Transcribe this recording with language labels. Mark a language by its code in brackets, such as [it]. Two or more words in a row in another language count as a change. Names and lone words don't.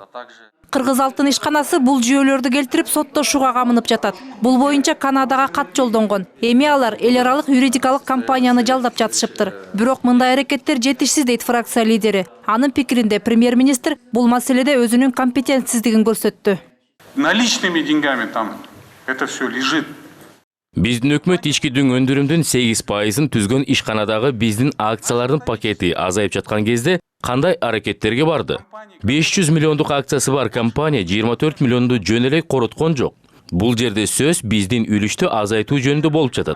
[ky] Кыргыз Алтын ишканасы бул жүйөлөрдү келтирип соттошууга камынып жатат. Бул боюнча Канадага кат жолдонгон. Эми алар эл аралык юридикалык компанияны жалдап жатышыптыр. Бирок мындай аракеттер жетишсиз дейт фракция лидери. Анын пикиринде премьер-министр бул маселеде өзүнүн компетентсиздигин көрсөттү. [ru] Наличными деньгами там это все лежит. [ky] Биздин өкмөт ички дүң өндүрүмдүн 8%-ын түзгөн ишканадагы биздин акциялардын пакети азайып жаткан кезде кандай аракеттерге барды? 500 миллиондук акциясы бар компания 24 миллионду жөн эле короткон жок. Бул жерде сөз биздин үлүштү азайтуу жөнүндө болуп жатат.